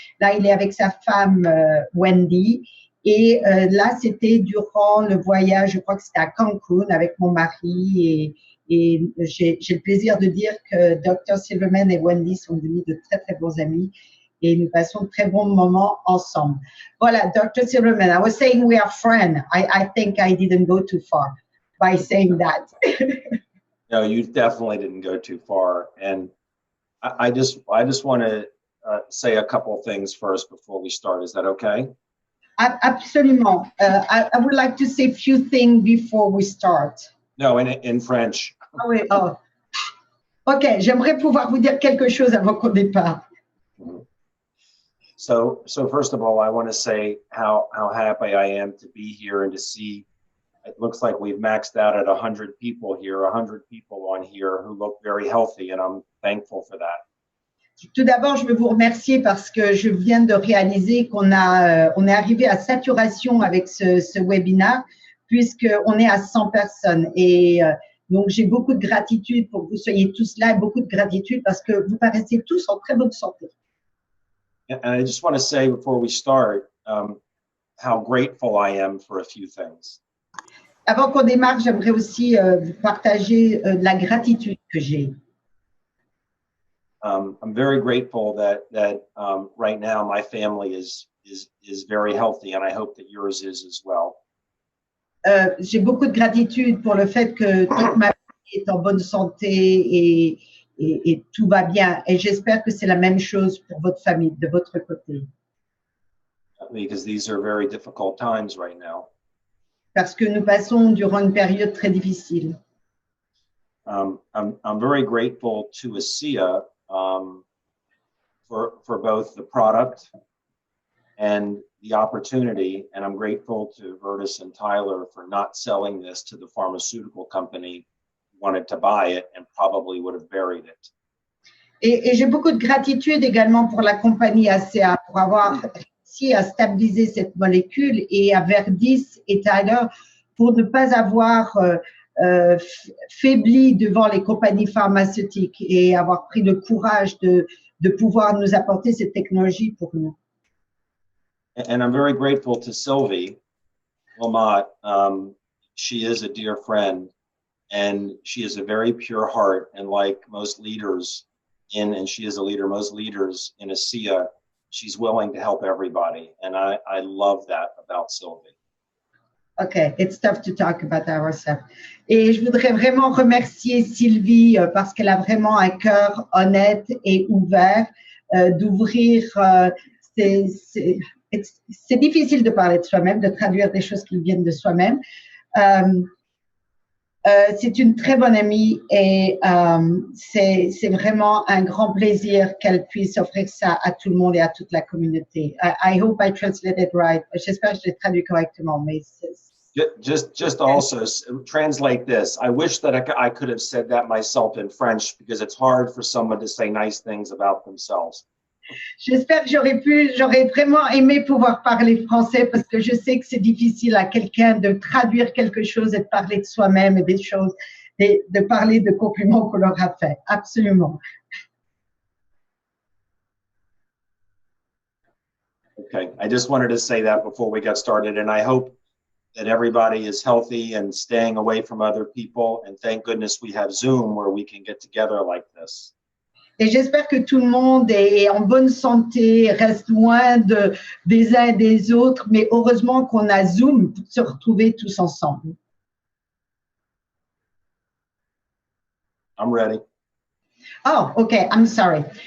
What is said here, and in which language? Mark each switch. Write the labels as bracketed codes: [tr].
[fr] Là, il est avec sa femme Wendy. Et là, c'était durant le voyage, je crois que c'était à Cancun avec mon mari. Et j'ai le plaisir de dire que Dr. Silverman et Wendy sont devenus de très, très bons amis. Et nous passons de très bons moments ensemble. Voilà, Dr. [en] Silverman, I was saying we are friends. I think I didn't go too far by saying that. No, you definitely didn't go too far. And I just want to say a couple of things first before we start. Is that okay? [fr] Absolument. [en] I would like to say a few things before we start. No, in French. [fr] Ah oui, oh. OK, j'aimerais pouvoir vous dire quelque chose avant qu'on départ. [en] So first of all, I want to say how happy I am to be here and to see, it looks like we've maxed out at 100 people here, 100 people on here who look very healthy, and I'm thankful for that. [fr] Tout d'abord, je veux vous remercier parce que je viens de réaliser on est arrivé à saturation avec ce webinaire puisqu'on est à 100 personnes. Et donc, j'ai beaucoup de gratitude pour que vous soyez tous là et beaucoup de gratitude parce que vous paraissez tous en très bonne santé. [en] And I just want to say before we start how grateful I am for a few things. [fr] Avant qu'on démarre, j'aimerais aussi vous partager la gratitude que j'ai. [en] I'm very grateful that right now my family is very healthy, and I hope that yours is as well. [fr] J'ai beaucoup de gratitude pour le fait que toute ma famille est en bonne santé et tout va bien. Et j'espère que c'est la même chose pour votre famille, de votre côté. [en] Because these are very difficult times right now. [fr] Parce que nous passons durant une période très difficile. [en] I'm very grateful to ASEA for both the product and the opportunity, and I'm grateful to Vertus and Tyler for not selling this to the pharmaceutical company who wanted to buy it and probably would have buried it. [fr] Et j'ai beaucoup de gratitude également pour la compagnie ACA pour avoir réussi à stabiliser cette molécule et à Verdis et Tyler pour ne pas avoir faibli devant les compagnies pharmaceutiques et avoir pris le courage de pouvoir nous apporter cette technologie pour nous. [en] And I'm very grateful to Sylvie Wilmot. She is a dear friend, and she is a very pure heart. And like most leaders and she is a leader, most leaders in ASEA, she's willing to help everybody. And I love that about Sylvie. Okay, it's tough to talk about ourselves. [fr] Et je voudrais vraiment remercier Sylvie parce qu'elle a vraiment un cœur honnête et ouvert d'ouvrir. C'est difficile de parler de soi-même, de traduire des choses qui viennent de soi-même. C'est une très bonne amie et c'est vraiment un grand plaisir qu'elle puisse offrir ça à tout le monde et à toute la communauté. [en] I hope I translated right. [fr] J'espère que je l'ai traduit correctement, mais [en] just also translate this. I wish that I could have said that myself in French because it's hard for someone to say nice things about themselves. [fr] J'espère que j'aurais vraiment aimé pouvoir parler français parce que je sais que c'est difficile à quelqu'un de traduire quelque chose et de parler de soi-même et des choses, de parler de compliments qu'on leur a fait. Absolument. [en] Okay, I just wanted to say that before we got started, and I hope that everybody is healthy and staying away from other people. And thank goodness we have Zoom where we can get together like this. [fr] Et j'espère que tout le monde est en bonne santé, reste loin des uns et des autres, mais heureusement qu'on a Zoom pour se retrouver tous ensemble. [en] I'm ready. Oh, okay, I'm sorry.